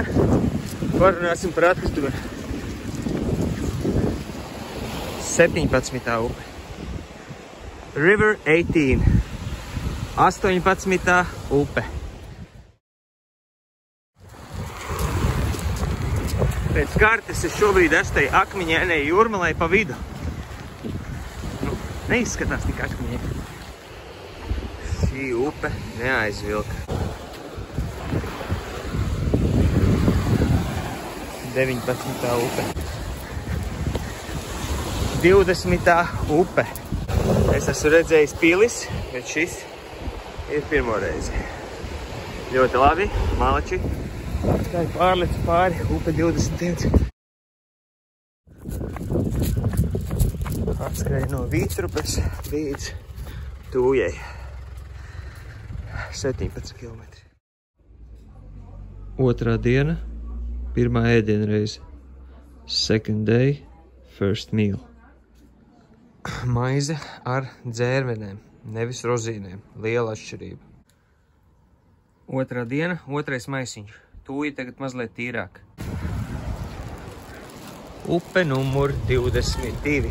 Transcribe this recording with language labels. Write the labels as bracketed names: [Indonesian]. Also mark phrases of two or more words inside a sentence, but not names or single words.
[Latvian] Parunāsim par atkritumu. 17. upe. River 18. 18. upe. Pēc kartes es šobrīd esmu akmeņainai jūrmalai pa vidu. Nu, neizskatās tik akmeņaini. Šī upe neaizvilka. 19. upe. 20. upe. Es esmu redzējis pilis, bet šis ir pirmo reizi. Ļoti labi, malači. Tā ir pārlecu pāri upe 21. Atskrēju no Vītrupes līdz Tūjai. 17 km. Otrā diena. Pirmā ēdienreize. [English] Second day, first meal. [Latvian] Maize ar dzērvenēm, nevis rozīnēm. Liela atšķirība. Otrā diena, otrais maisiņš. Tūji tagad mazliet tīrāk. Upe numur 22.